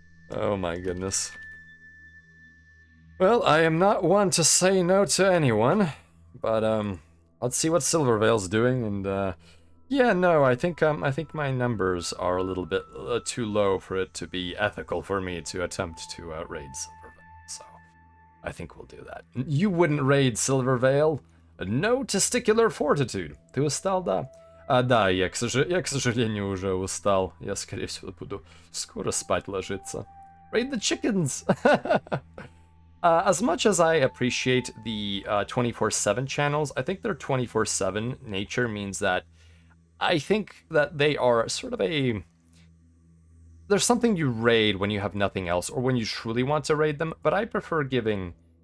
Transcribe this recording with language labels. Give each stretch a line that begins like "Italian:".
English: Oh my goodness. Well, I am not one to say no to anyone, but let's see what Silvervale's doing, and yeah, no, I think my numbers are a little bit too low for it to be ethical for me to attempt to raid Silvervale. So I think we'll do that. You wouldn't raid Silvervale? No testicular fortitude.
Russian: Ты устал, да? Да, я, к сожалению, уже устал. Я, скорее всего, буду скоро спать ложиться.
English: Raid the chickens! As much as I appreciate the 24/7 channels, I think their 24/7 nature means that I think that they are sort of there's something you raid when you have nothing else, or when you truly want to raid them, but I prefer giving...